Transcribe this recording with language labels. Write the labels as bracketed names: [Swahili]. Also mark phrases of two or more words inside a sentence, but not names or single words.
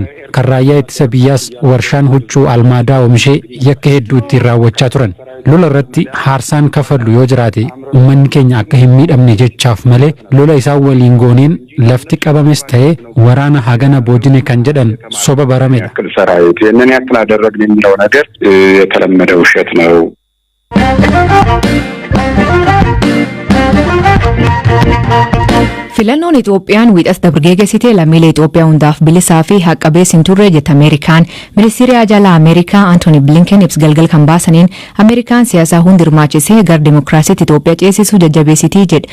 [Oromo] Kan raayyaa ittisa biyyaas warshaan huccuu almaadaa oomishee yakka hedduu ittiin raawwachaa turan. Lola irratti haarsaan kafallu yoo jiraate ummanni keenya akka hin miidhamne jechaaf malee lola isaan waliin gooneen lafti qabames ta'ee waraana hagana boojine kan jedhan soba baramedha. [Amharic] ሰራዊት የነን ያክል አደረግን የሚለው ነገር የተለመደ ውሸት ነው። [Oromo] Filannoon Itoophiyaan wiixas dabargeessitee lammiilee Itoophiyaa hundaaf bilisaa fi haqqabeessin turre jette Ameerikaan. Ministeerri Ajaalaa Ameerikaa Anthony Blinken ibsa galgal kan baasaniin Ameerikaan siyaasaa hundi hirmaachisee gara dimokiraasiitti Itoophiyaa ceesisuu jajjabeessitii jedhe.